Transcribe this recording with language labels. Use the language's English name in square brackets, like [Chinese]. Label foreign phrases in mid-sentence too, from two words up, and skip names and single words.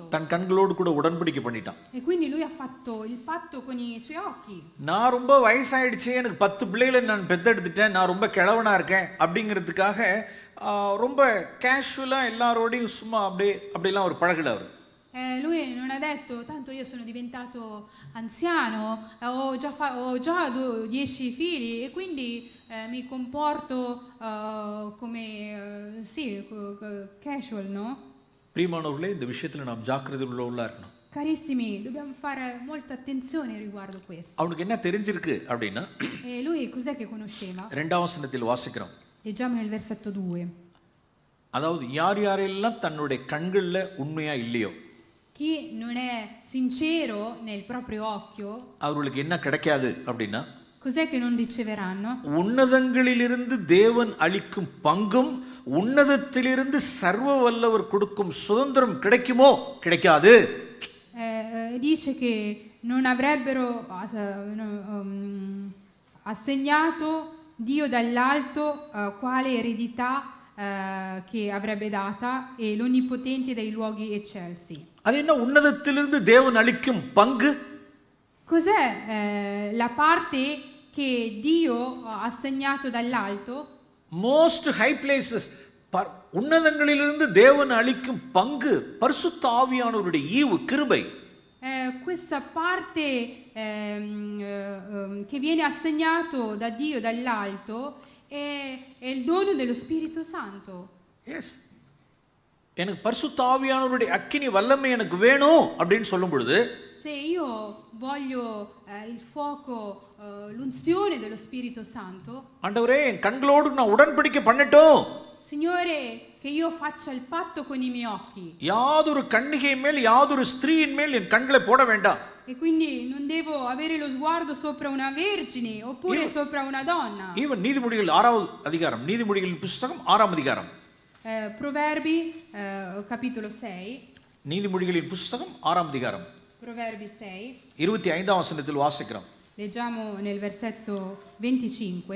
[Tamil] தன் கண்களோடு கூட உடன்படிக்கை பண்ணிட்டான். [Italian] E quindi lui ha fatto il patto con i suoi occhi. [Tamil] நான் ரொம்ப வயசாயிடுச்சு, எனக்கு 10 பிள்ளைகளை நான் பெத்தெடுத்துட்டேன், நான் ரொம்ப கிழவனா இருக்கேன் அப்படிங்கிறதுக்காக ரொம்ப கேஷுவலா எல்லாரோடையும் சும்மா அப்படிலாம் ஒரு பழகல அவர். [Italian] Lui non ha detto, tanto io sono diventato anziano, ho già 10 figli e quindi mi comporto come casual, no? [Tamil] பிரியமானவர்களே, இந்த விஷயத்துல நாம் ஜாக்கிரதை உள்ளவர்களா இருக்கணும். [Italian] Carissimi, dobbiamo fare molta attenzione riguardo questo. [Tamil] அவனுக்கு என்ன தெரிஞ்சிருக்கு அப்படின்னா, [Italian] lui cos'è che conosceva? [Tamil] 2 வசனத்தில் வாசிக்கிறோம். [Italian] Leggiamo nel versetto 2. [Tamil] அதாவது யாரெல்லாம் தன்னுடைய கண்கள்ல உண்மையா இல்லையோ, [Italian] chi non è sincero nel proprio occhio, [Tamil] அவங்களுக்கு என்ன கிடைக்காது அப்படின்னா, [Italian] cos'è che non riceveranno? [Tamil] உன்னதங்களிலிருந்து தேவன் அளிக்கும் பங்கும் உன்னதத்திலிருந்து சர்வ வல்லவர் கொடுக்கும் சுதந்திரம் கிடைக்குமோ? கிடைக்காது. [Italian] Dice che non avrebbero assegnato Dio dall'alto quale eredità che avrebbe data e l'Onnipotente dai luoghi eccelsi. [Tamil] அது என்ன உன்னதத்திலிருந்து தேவன் அளிக்கும் பங்கு? [Italian] Cos'è la parte che Dio ha assegnato dall'alto? [English] Most high places, [Tamil] உன்னதங்களிலிருந்து தேவன் அளிக்கும் பங்கு பரிசுத்த ஆவியானவருடைய ஈவு, கிருபை. [Italian] Questa parte che viene assegnato da Dio dall'alto è il dono dello Spirito Santo. [English] Yes. [Tamil] எனக்கு பரிசுத்த ஆவியானவருடைய அக்கினி வல்லமை எனக்கு வேணும் அப்படின்னு சொல்லும் பொழுது, [Italian] Se io voglio il fuoco, l'unzione dello Spirito Santo, [Tamil] ஆண்டவரே என் கண்களோடு நான் உடன்படிக்கை பண்ணட்டும், [Italian] Signore, che io faccia il patto con i miei occhi. [Tamil] யாதொரு கன்னிகை மேல் யாதொரு ஸ்திரீயின் மேல் என் கண்களை போட வேண்டாம். [Italian] E quindi non devo avere lo sguardo sopra una vergine oppure sopra una donna. [Tamil] ஈவன் நீதிமொழிகள் 6வது அதிகாரம், நீதிமொழிகளின் புத்தகம் 6ஆம் அதிகாரம், [Italian] Proverbi capitolo 6. [Tamil] நீதிமொழிகளின் புத்தகம் 6ஆம் அதிகாரம் [Italian] Proverbi 6. [Tamil] 25ஆம் வசனத்தில் வாசிக்கிறோம். [Italian] Leggiamo nel versetto 25.